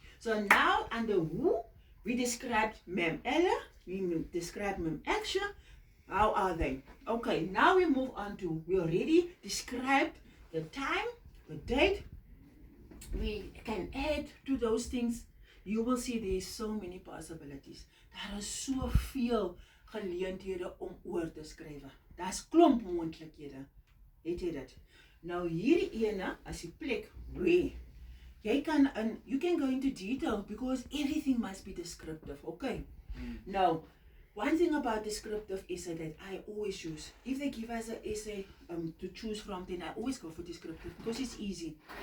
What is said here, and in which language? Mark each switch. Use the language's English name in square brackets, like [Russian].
[English] So now under who, we described Ma'am Ella, we described Ma'am Aksha. How are they? Okay, now we move on to, we already described the time, the date. We can add to those things. You will see there's so many possibilities. [Afrikaans] Daar is soveel geleenthede om oor te skryf. Daar's klomp moontlikhede. Het jy dit? Nou hierdie ene as die plek [English] where you can go into detail because everything must be descriptive, okay? Now, one thing about descriptive essay that I always use, if they give us an essay to choose from, then I always go for descriptive because it's easy.